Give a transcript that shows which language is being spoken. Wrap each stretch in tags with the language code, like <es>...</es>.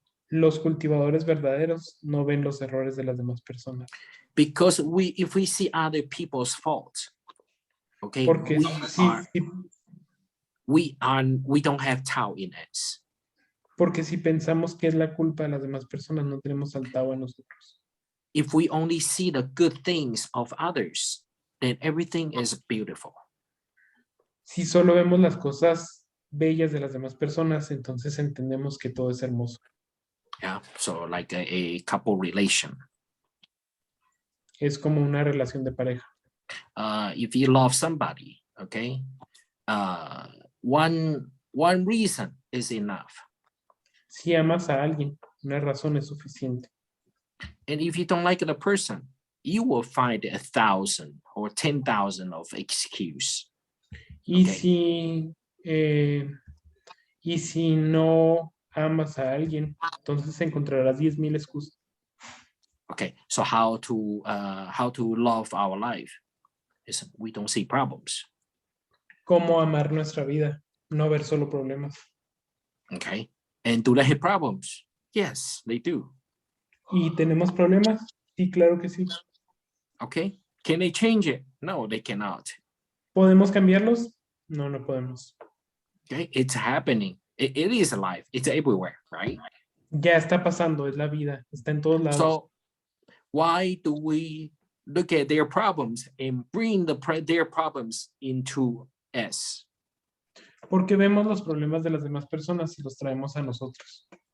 <es>Los cultivadores verdaderos no ven los errores de las demás personas.</es> <en>Because if we see other people's faults, okay,</en> <es>Porque</es> <en>we don't have Tao in us.</en> <es>Porque si pensamos que es la culpa de las demás personas, no tenemos al Tao en nosotros.</es> <en>If we only see the good things of others, then everything is beautiful.</en> <es>Si solo vemos las cosas bellas de las demás personas, entonces entendemos que todo es hermoso.</es> <en>Yeah, so like a couple relation.</en> <es>Es como una relación de pareja.</es> <en>If you love somebody, okay, one reason is enough.</en> <es>Si amas a alguien, una razón es suficiente.</es> <en>And if you don't like the person, you will find 1,000 or 10,000 of excuse.</en> <es>Y</es> <en>Okay.</en> <es>si no amas a alguien, entonces encontrarás 10,000 excusas.</es> <en>Okay, so how to love our life is we don't see problems.</en> <es>¿Cómo amar nuestra vida? No ver solo problemas.</es> <en>Okay, and do they have problems? Yes, they do.</en> <es>¿Y tenemos problemas? Sí, claro que sí.</es> <en>Okay, can they change it? No, they cannot.</en> <es>¿Podemos cambiarlos? No, no podemos.</es> <en>Okay, it's happening. It is life. It's everywhere, right?</en> <es>Ya está pasando, es la vida, está en todos lados.</es> <en>So why do we look at their problems and bring their problems into us?</en> <es>Porque vemos los problemas de las demás personas y los traemos a nosotros.</es>